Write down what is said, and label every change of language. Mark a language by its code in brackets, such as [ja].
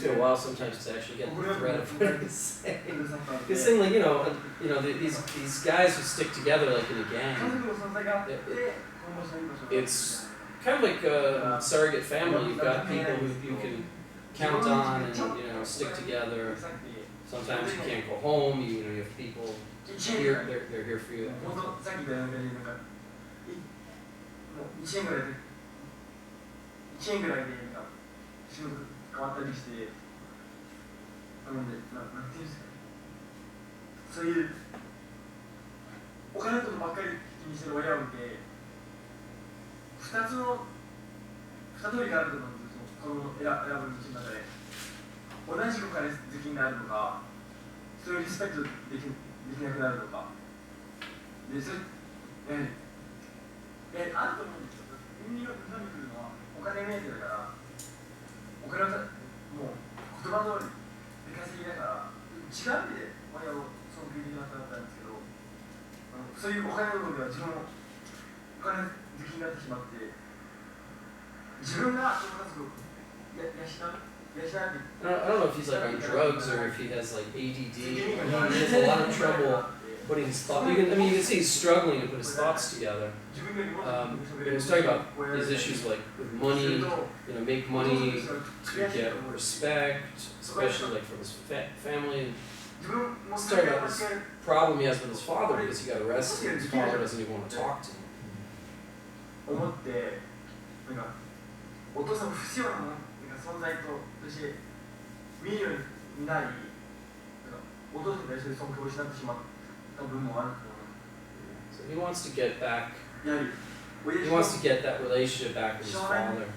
[en] Takes me a while sometimes to actually get the thread of what he's saying. He's saying like these guys who stick together like in a [ja] 家 [en] gang. [ja] 族の存在があって、今後そういう場所が [en] It's kind of like a surrogate family. You've got people who you can count on and stick together. Sometimes you can't go home. You have people here. They're here for you. [ja] 本当さっき言ったようにもう1円ぐらいで仕事変わったりして、なのでなんていうんですかね、そういうお金のことばっかり気にしてる親を見て、2通りがあると思うんですよ。子供を選ぶ道の中で同じお金好きになるのか、それをリスペクトできなくなるのかで、それあると思うんですよ。海に来るのはお金目当てだから、お金をもう言葉通りで稼ぎながら違う意味で親を尊敬できなくなったんですけど、そういうお金の部分では自分もお金好きになってしまって、自分がその家族を養う [en] I don't know if he's like on drugs or if he has like ADD. He has a lot of trouble putting his thoughts. You can see he's struggling to put his thoughts together. He was talking about these issues like with money, make money to get respect, especially like from his family. He's talking about this problem he has with his father because he got arrested and his father doesn't even want to talk to him. [ja] 思ってお父さんを不必要な存在として見るようになり、お父さんに対する尊敬を失ってしまった部分もあると思います。 [en] So he wants to get back. [ja] やはり [en] He wants to get that relationship back with his father.